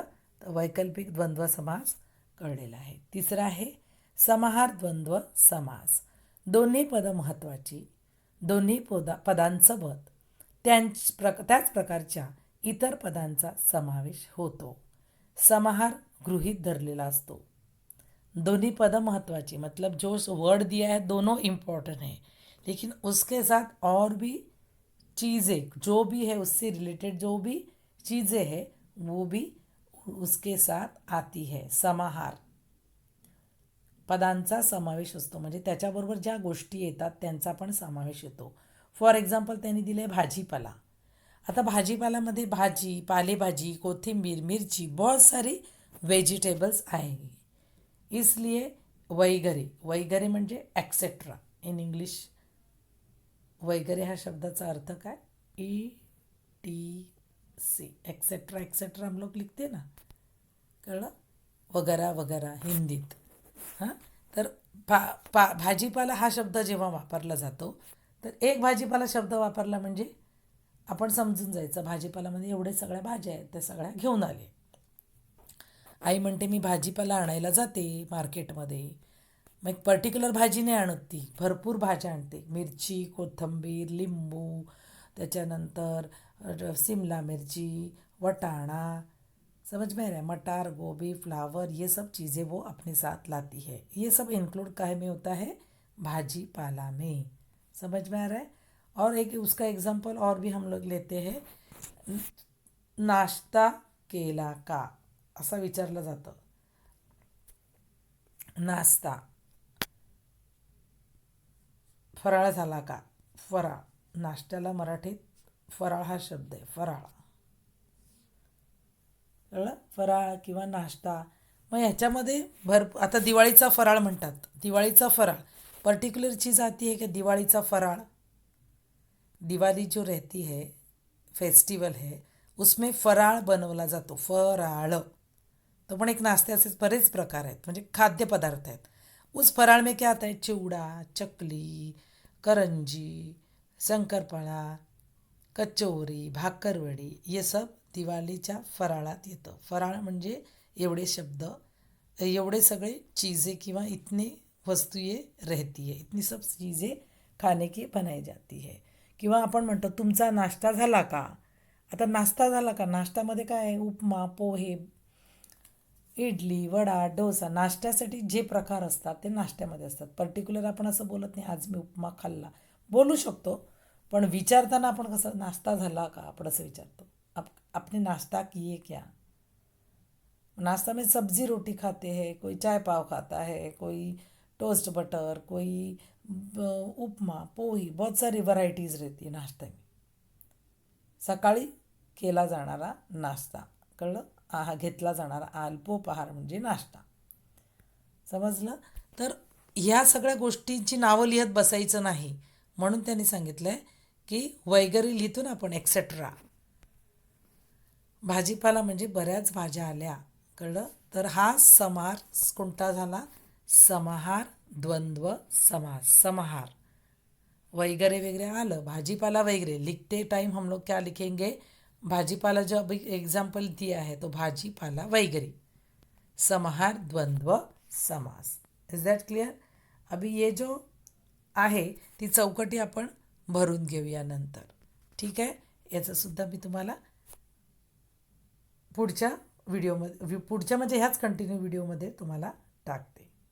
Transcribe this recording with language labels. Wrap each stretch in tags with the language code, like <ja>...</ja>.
<mr>तर वैकल्पिक द्वंद्व समास कळलेला आहे. तिसरा आहे समाहार द्वंद्व समास. दोन्ही पदं महत्त्वाची, दोन्ही पदांसोबत त्याच प्रकारच्या इतर पदांचा समावेश होतो. समाहार गृहीत धरलेला असतो.</mr> <hi>दोनों पद महत्वाची, मतलब जो वर्ड दिया है दोनों इम्पोर्टेंट है, लेकिन उसके साथ और भी चीज़ें जो भी है उससे रिलेटेड जो भी चीज़ें हैं वो भी उसके साथ आती है.</hi> <mr>समाहार पदांचा समावेश असतो, म्हणजे त्याच्याबरोबर ज्या गोष्टी येतात त्यांचा पण समावेश येतो. फॉर एक्झाम्पल त्यांनी दिले भाजीपाला. आता भाजीपाल्यामध्ये भाजी, पालेभाजी, कोथिंबीर, मिरची,</mr> <hi>बहुत सारी वेजिटेबल्स आएंगी.</hi> <mr>इसलिए वगैरे, वगैरे म्हणजे एक्सेट्रा. इन इंग्लिश वगैरे हा शब्दाचा अर्थ काय?</mr> <en>ETC, etcetera.</en> <hi>एक्सेट्रा हम लोग लिखते ना, कळलं?</hi> <mr>वगैरा वगैरा हिंदीत. हां, तर भाजीपाला हा शब्द जेव्हा वापरला जातो तर एक भाजीपाला शब्द वापरला म्हणजे आपण समजून जायचं भाजीपाल्यामध्ये एवढे सगळ्या भाज्या आहेत, त्या सगळ्या घेऊन आले. आई म्हणते मी भाजीपाला आणायला जाते मार्केटमध्ये, मग एक पर्टिक्युलर भाजी नाही आणत, ती भरपूर भाज्या आणते. मिरची, कोथिंबीर, लिंबू, त्याच्यानंतर शिमला मिर्ची, वटाणा,</mr> <hi>समझ में आ रहा है,</hi> <mr>मटर, गोभी, फ्लावर,</mr> <hi>ये सब चीज़ें वो अपने साथ लाती है. ये सब इंक्लूड काहे में होता है? भाजी पाला में. समझ में आ रहा है? और एक उसका एग्जाम्पल और भी हम लोग लेते हैं.</hi> <mr>नाश्ता केला का असं विचारलं जातं. नाश्ता, फराळ झाला का? फराळ. नाश्त्याला मराठीत फराळ हा शब्द आहे. फराळ, कळलं? फराळ किंवा नाश्ता. मग ह्याच्यामध्ये आता दिवाळीचा फराळ म्हणतात.</mr> <hi>दिवाळीचा फराळ पर्टिकुलर चीज़ आती है कि दिवाळीचा फराळ. दिवाली जो रहती है, फेस्टिवल है, उसमें फराळ</hi> <mr>बनवला जातो. फराळ तो पण एक नाश्त्याचे बरेच प्रकार आहेत, म्हणजे खाद्यपदार्थ आहेत.</mr> <hi>उस फराळ में क्या आता है? चिवडा, चकली, करंजी, शंकरपाळा, कचोरी, भाकरवडी, ये सब</hi> <mr>दिवाळीच्या फराळात येतं. फराळ म्हणजे एवढे शब्द, एवढे सगळे चीज़ें किंवा</mr> <hi>इतनी वस्तुएं रहती है, इतनी सब चीज़ें खाने की बनाई जाती है.</hi> <mr>किंवा आपण म्हणतो तुमचा नाश्ता झाला का? आता नाश्ता झाला का, नाश्त्यामध्ये काय आहे? उपमा, पोहे, इडली, वडा, डोसा. नाश्त्यासाठी जे प्रकार असतात ते नाश्त्यामध्ये असतात. पर्टिक्युलर आपण असं बोलत नाही आज मी उपमा खाल्ला, बोलू शकतो, पण विचारताना आपण कसं नाश्ता झाला का आपण असं विचारतो.</mr> <hi>आपने नाश्ता किए क्या? नाश्ता में सब्जी रोटी खाते हैं, कोई चाय पाव खाता है, कोई टोस्ट बटर, कोई उपमा, पोही, बहुत सारी वैरायटीज रहती है नाश्ते में.</hi> <mr>सकाळी केला जाणारा नाश्ता, कळलं? घेतला जाणारा अल्पोपहार म्हणजे नाश्ता. समजलं? तर ह्या सगळ्या गोष्टींची नावं लिहत बसायचं नाही, म्हणून त्यांनी सांगितलं आहे की वगैरे लिहितो ना आपण, एक्सेट्रा. भाजीपाला म्हणजे बऱ्याच भाज्या आल्या, कळलं? तर हा समास कोणता झाला? समाहार द्वंद्व समास. समाहार वगैरे वगैरे आलं, भाजीपाला वगैरे.</mr> <hi>लिखते टाइम हम लोग क्या लिखेंगे? भाजीपाला जो अभी एग्जाम्पल दिया है तो भाजीपाला वगैरे.</hi> <mr>समाहार द्वंद्व समास.</mr> <en>Is that clear?</en> <hi>अभी ये जो</hi> <mr>आहे ती चौकटी आपण भरून घेऊया नंतर, ठीक आहे? याचंसुद्धा मी तुम्हाला पुढच्या व्हिडिओमध्ये, पुढच्या म्हणजे ह्याच कंटिन्यू व्हिडिओमध्ये तुम्हाला टाकते.</mr>